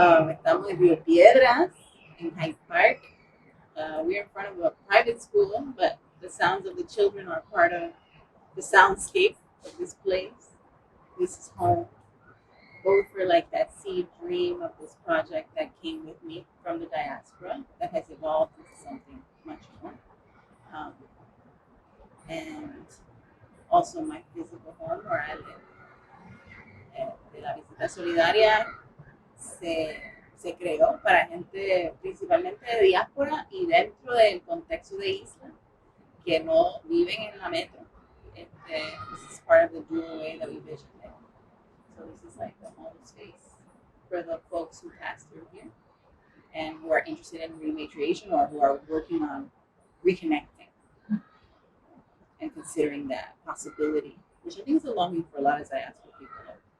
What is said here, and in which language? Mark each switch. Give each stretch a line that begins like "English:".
Spanish: Estamos en
English: Río Piedras, in Hyde Park. We're in front of a private school, but the sounds of the children are part of the soundscape of this place. This is home. Both for like that seed dream of this project that came with me from the diaspora that has evolved into something much more. And also my physical home where I live.
Spanish: De la visita solidaria se creó para gente principalmente de diáspora y dentro del contexto de isla que no viven en la metro.
English: This is part of the dual way that we vision it. So this is like the home space for the folks who pass through here and who are interested in rematriation or who are working on reconnecting and considering that possibility, which I think is a longing for a lot of diaspora people.